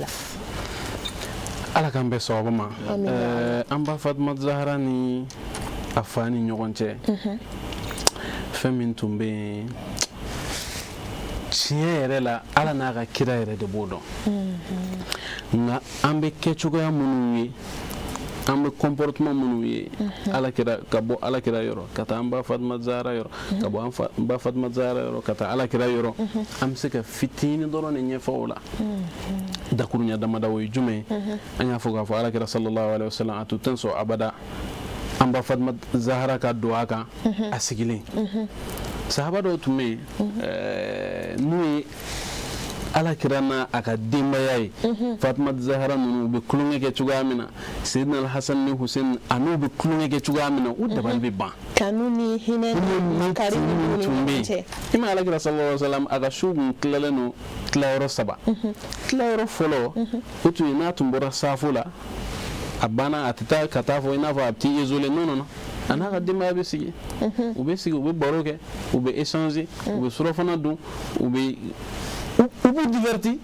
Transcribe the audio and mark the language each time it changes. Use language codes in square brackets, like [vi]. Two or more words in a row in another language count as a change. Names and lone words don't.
[bm] ala k'an bɛɛ sababu ma an ba Fatima Zahara ni a fa ni ɲɔgɔn cɛ fɛn min tun bɛ yen tiɲɛ yɛrɛ la ala n'a ka kira yɛrɛ de b'o dɔn nka an bɛ kɛ cogoya minnu ye an bɛ comportement minnu ye alakira ka bɔ alakira yɔrɔ ka taa an ba Fatima Zahra yɔrɔ ka bɔ an ba Fatima Zahra yɔrɔ ka taa alakira yɔrɔ an bɛ se ka fitini dɔrɔn de ɲɛfɔ o la dakuruɲa damada o ye jumɛn an y'a fɔ k'a fɔ alakira [ar] sallallahu alaihi wasallam [bm] a tun tɛ sɔn abada an ba Fatima Zahra ka don a kan a sigilen sahaba dɔw tun bɛ yen n'u ye alakira n'a a ka denbaya ye Fatima Zahra ninnu u bɛ tulonkɛ kɛ cogoya min na Sayyidina Al-Hasan ni Hussein a n'u bɛ tulonkɛ kɛ cogoya min na u dabali bɛ ban kanu ni hinɛ ni kari ni ɲɔgɔn cɛ i ma alakira [ar] sallallahu alaihi wasallam [bm] a ka su kun tilalen don tilayɔrɔ 3 tilayɔrɔ fɔlɔ o tun ye n'a tun bɔra safo la a banna a tɛ taa ka taa fɔ i n'a fɔ a bɛ t'i isolé non a n'a ka denbaya bɛ sigi u bɛ sigi u bɛ baro kɛ u bɛ échanger u bɛ surafana dun u b'u diverti